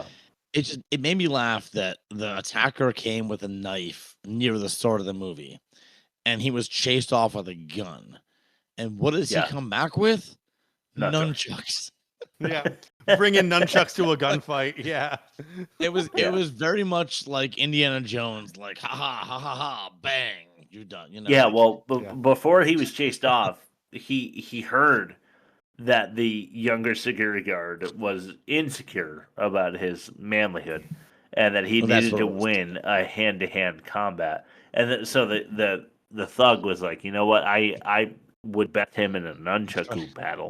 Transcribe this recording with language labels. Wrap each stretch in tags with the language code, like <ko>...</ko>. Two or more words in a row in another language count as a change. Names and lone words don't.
<en>It made me laugh that the attacker came with a knife near the start of the movie, and he was chased off with a gun. And what does he come back with? Nunchucks. Yeah, bring in nunchucks to a gunfight. Yeah, it was very much like Indiana Jones, like ha ha ha ha ha, bang, you're done. Yeah, well, before he was chased off, he heard that the younger security guard was insecure about his manlyhood, and that he needed to win a hand-to-hand combat. And so the thug was like, you know what, I would bet him in a nunchaku battle.</en>